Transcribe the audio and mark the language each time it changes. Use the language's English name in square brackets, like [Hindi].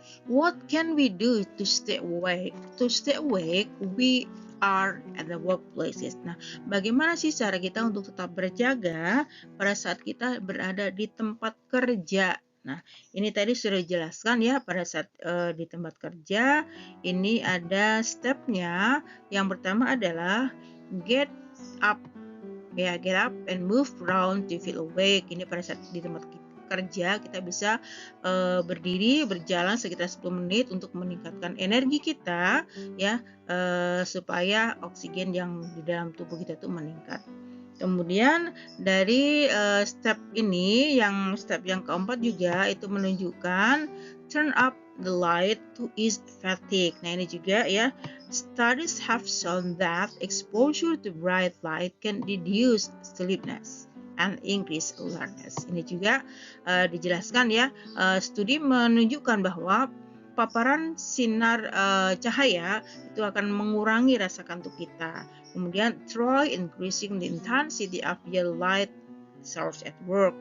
[English] What can we do to stay awake? To stay awake, we are at the workplaces. [Indonesian] Nah, bagaimana sih cara kita untuk tetap berjaga pada saat kita berada di tempat kerja? Nah, ini tadi sudah dijelaskan ya pada saat di tempat kerja. Ini ada stepnya. Yang pertama adalah [English] get up. Ya, get up and move around to feel awake. [Indonesian] Ini pada saat di tempat kerja kita bisa berdiri berjalan sekitar 10 menit untuk meningkatkan energi kita ya, supaya oksigen yang di dalam tubuh kita itu meningkat. Kemudian dari step ini, step yang keempat juga itu menunjukkan [English] turn up the light to ease fatigue. [Indonesian] Nah, ini juga ya, [English] studies have shown that exposure to bright light can reduce sleepiness and increase awareness. [Indonesian] Ini juga dijelaskan ya, studi menunjukkan bahwa paparan sinar cahaya itu akan mengurangi rasa kantuk kita. Kemudian [English] try increasing the intensity of your light source at work.